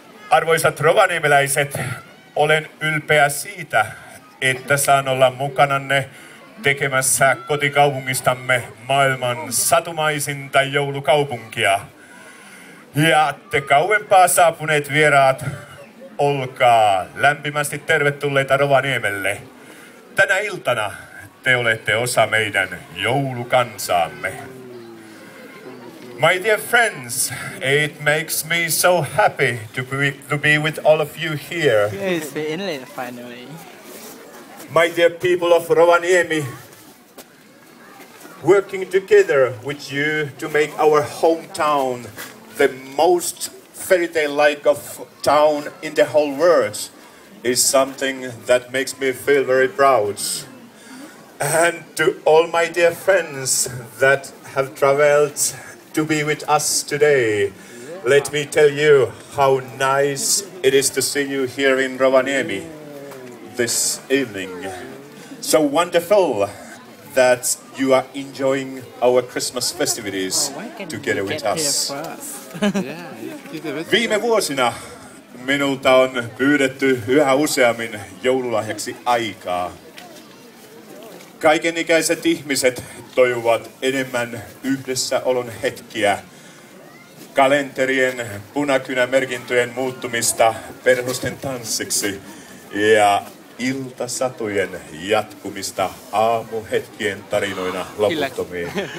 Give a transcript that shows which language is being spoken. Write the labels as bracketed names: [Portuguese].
[Finnish] Arvoisat rovaniemeläiset, olen ylpeä siitä, että saan olla mukananne tekemässä kotikaupungistamme maailman satumaisinta joulukaupunkia. Ja te kauempaa saapuneet vieraat, olkaa lämpimästi tervetulleita Rovaniemelle. Tänä iltana te olette osa meidän joulukansaamme. [English] My dear friends, it makes me so happy to be with all of you here. Yes, we ended it finally. My dear people of Rovaniemi, working together with you to make our hometown the most fairy tale-like of town in the whole world is something that makes me feel very proud. And to all my dear friends that have traveled to be with us today, let me tell you how nice it is to see you here in Rovaniemi this evening. So wonderful that you are enjoying our Christmas festivities together with us. [Finnish] Viime vuosina minulta on pyydetty yhä useammin joululahjaksi aikaa. Kaikenikäiset ihmiset toivovat enemmän yhdessäolon hetkiä, kalenterien punakynämerkintöjen muuttumista perhosten tanssiksi ja iltasatujen jatkumista aamuhetkien tarinoina loputtomiin.